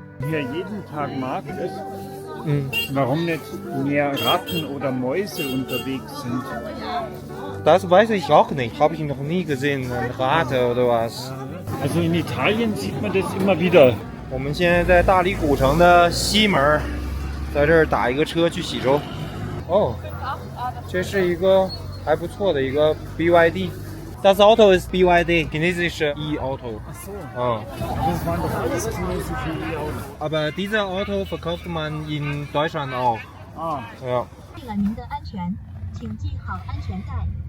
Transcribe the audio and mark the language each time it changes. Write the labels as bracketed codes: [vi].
[de] Hier jeden Tag Markt ist, warum nicht mehr Ratten oder Mäuse unterwegs sind. Das weiß ich auch nicht. Habe ich noch nie gesehen, ein Rate oder was. Also in Italien sieht man das immer wieder. [zh] 我们现在在大理古城的西门，在这儿打一个车去喜洲。哦，这是一个还不错的一个 BYD。 [de] Das Auto ist BYD, chinesische E-Auto. Ach so. Das waren doch alles chinesische E-Autos. Aber dieses Auto verkauft man in Deutschland auch. Ah. Ja. [zh] 为了您的安全，请系好安全带。